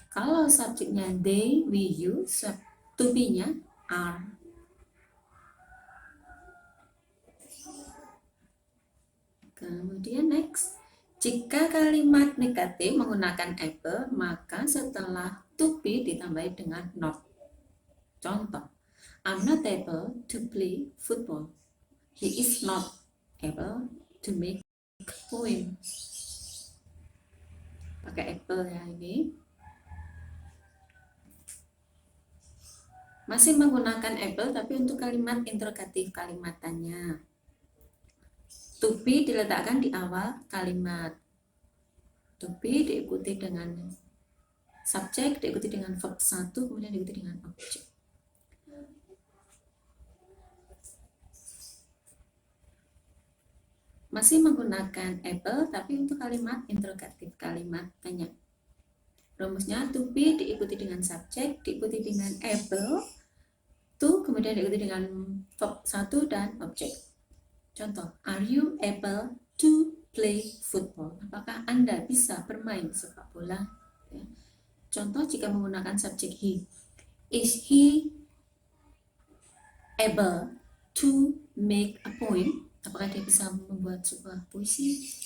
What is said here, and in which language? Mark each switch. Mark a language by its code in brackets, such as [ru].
[id] Kalau subjeknya they, we, you, to be-nya are. Kemudian next, jika kalimat negatif menggunakan able, maka setelah to be ditambahi dengan not. Contoh, [en] I'm not able to play football. He is not able to make a poem. [id] Pakai able ya ini. Masih menggunakan able tapi untuk kalimat interrogatif kalimatannya. To be diletakkan di awal kalimat. To be diikuti dengan subjek, diikuti dengan verb 1, kemudian diikuti dengan objek. Masih menggunakan able tapi untuk kalimat interrogatif, kalimat tanya. Rumusnya to be diikuti dengan subjek, diikuti dengan able, to kemudian diikuti dengan verb 1 dan objek. Contoh, [en] are you able to play football? [id] Apakah Anda bisa bermain sepak bola? Ya. Contoh jika menggunakan subjek he, [en] is he able to make a poem? [id] Apakah dia bisa membuat sebuah puisi?